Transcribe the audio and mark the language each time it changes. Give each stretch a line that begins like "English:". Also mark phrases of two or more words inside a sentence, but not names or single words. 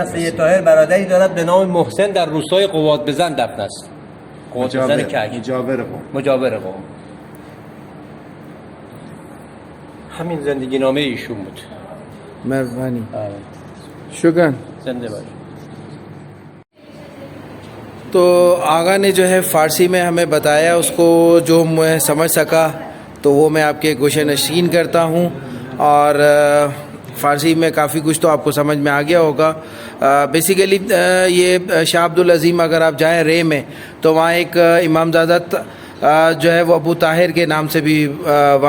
Persian: سید طاهر برادری دارد به نام محسن در روستای قواد بزن دفن است. قواد بزن کج مجاور قم. همین زندگی نامه ایشون بود. مهربانی, شکر. زنده باش.
Urdu: تو آغا نے جو ہے فارسی میں ہمیں بتایا, اس کو جو میں سمجھ سکا تو وہ میں آپ کے گوشے نشین کرتا ہوں, اور فارسی میں کافی کچھ تو آپ کو سمجھ میں آ گیا ہوگا. بیسیکلی یہ شاہ عبدالعظیم اگر آپ جائیں رے میں تو وہاں ایک امام زادہ جو ہے وہ ابو طاہر کے نام سے بھی وہاں